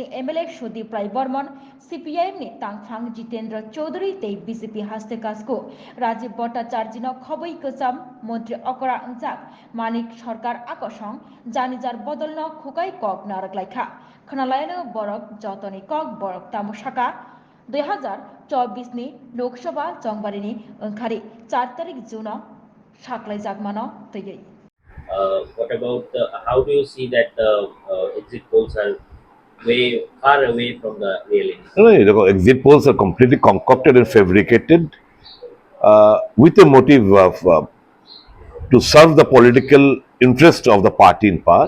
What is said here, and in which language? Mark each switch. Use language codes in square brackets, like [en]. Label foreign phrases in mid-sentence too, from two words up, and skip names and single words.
[trp] एमएलए सुदीप राय बर्मन सीपीआईएमनि तांफां जितेंद्र चौधरी तै बीजेपी हास्ते कासको राजीव भट्टाचार्यनो खबै कचाम मंत्री अकरा अंजाक मानिक सरकार आकसं जानिजार बदलनो खुकाय कक नारकलायखा खनालायनो बरक जतनि कक बरक तामुसाका 2024 नि लोकसभा चंबारिनि ओंखारि 4 तारिख जुनाव साख्लाय जागमानो तैयै [en] What about how do you see that exit polls are way far away from the reality? No, no, exit polls are completely concocted and fabricated with a motive of to serve the political interest of the party in power.